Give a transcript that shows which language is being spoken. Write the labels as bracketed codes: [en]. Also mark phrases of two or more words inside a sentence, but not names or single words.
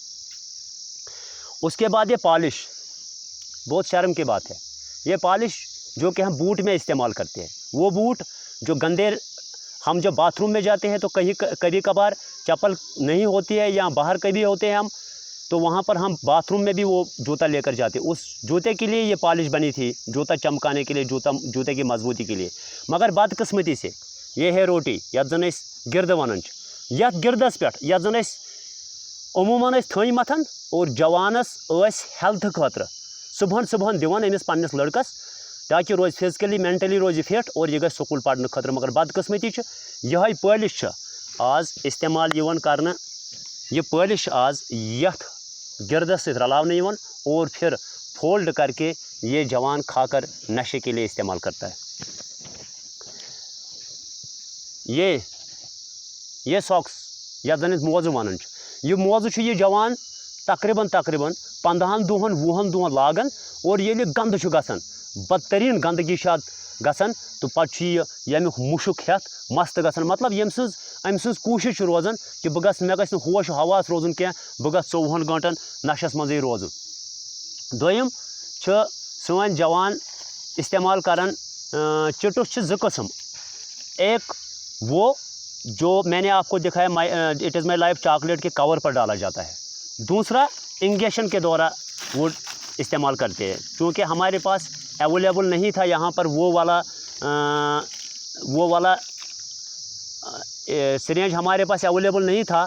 [hi] उसके बाद ये पॉलिश, बहुत शर्म की बात है, ये पॉलिश जो कि हम बूट में इस्तेमाल करते हैं, वो बूट जो गंदे, हम जब बाथरूम में जाते हैं तो कभी कभार चप्पल नहीं होती है या बाहर कभी होते हैं हम, तो वहाँ पर हम बाथरूम में भी वो जूता लेकर जाते। उस जूते के लिए ये पॉलिश बनी थी, जूता चमकाने के लिए, जूते की मजबूती के लिए। मगर बदकिस्मती से ये है रोटी, [ks] यथ जन गिरद वन, यथ गिरदस पे यथ जन अमूमन थई मथन और जवानस हेल्थ खतर सुबह दिवान अमिस पन्निस लड़कस, ताकि रोज [en] physically mentally [ks] रोज फिट और यह गई स्कूल पढ़ने खतर। [hi] मगर बदकिस्मती यह पॉलिश आज इस्तेमाल करना, यह पॉलिश आज [ks] यथ गिरदस [hi] से रलावन और फिर फोल्ड करके ये जवान खाकर नशे के लिए इस्तेमाल करता है। [ks] ये सॉक्स या जन मोज़ वन, यह मोज़ ये जवान तकरीबन 15 दुहन 20 दुहन लागन और ये गंद गसन बदतरीन गंदगी गसन तो पे यमुक मुशुक हेत मस्त गसन मतलब अम सज कोशिश रोजान कि मे गस होश हवास रोजन क्या बह गस 24 घंटन नशस मज रोजन। दोयम सन जवान इस्तेमाल करन चिटुस ज़ किस्म, [hi] एक वो जो मैंने आपको दिखाया इट इज़ माई लाइफ चॉकलेट के कवर पर डाला जाता है, दूसरा इंजेक्शन के द्वारा वो इस्तेमाल करते हैं। क्योंकि हमारे पास अवेलेबल नहीं था यहाँ पर वो वाला सिरेंज हमारे पास अवेलेबल नहीं था।